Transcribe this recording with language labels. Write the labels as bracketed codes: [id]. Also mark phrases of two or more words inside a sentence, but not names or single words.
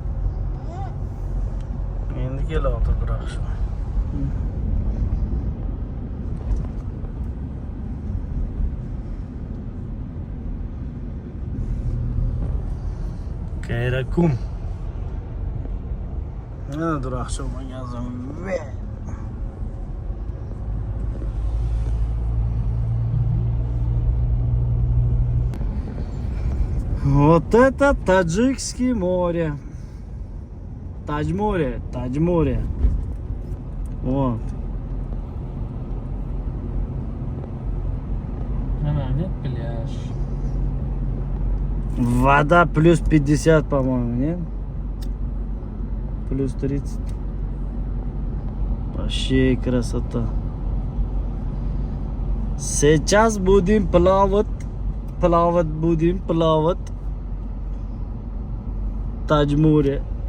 [uz] Endi kelyapti Duroqshon. Qayriqum. Mana Duroqshon magazin. [ru] Вот это Таджикское море. Таджморе. Вот. [uz] Mana ne plyaj. [ru] Вода плюс 50, по-моему, нет? Плюс 30. Вообще красота. Сейчас будем плавать. Таджморе.